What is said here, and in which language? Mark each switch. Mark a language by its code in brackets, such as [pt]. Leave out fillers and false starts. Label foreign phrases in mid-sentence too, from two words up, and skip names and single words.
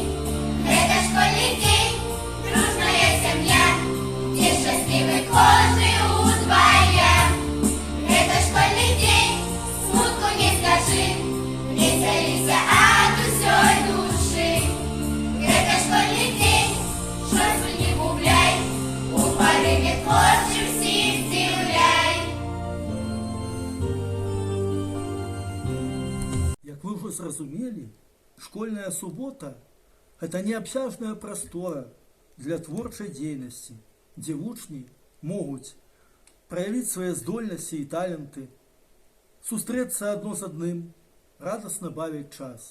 [be] Гэта школьный день, дружная сям'я, дзе шчаслівы кожны удвая. Гэта школьный день, смутку не скажы, весяліся ад усёй душы. Гэта школьный день, шосу не губляй, у парыве творчым всіх здзіўляй. Як вы ўжо зразумелі, школьная субота – гэта неабсяжная прастора для творчай дзейнасці, дзе вучні могуць праявіць свае здольнасці і таленты, сустрэцца адно з адным, радасна бавіць час.